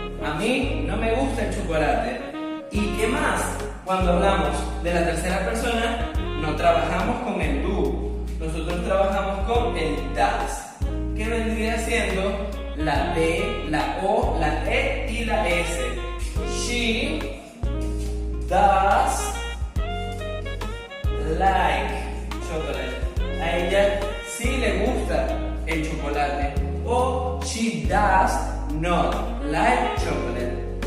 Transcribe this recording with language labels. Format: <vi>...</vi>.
<es>A mí no me gusta el chocolate. ¿Y qué más? Cuando hablamos de la tercera persona, no trabajamos con el do. Nosotros trabajamos con el does, que vendría siendo la D, la O, la E y la S.</es> <en>She does like chocolate.</en> <es>A ella sí le gusta el chocolate.</es> <en>O she does not like chocolate.</en>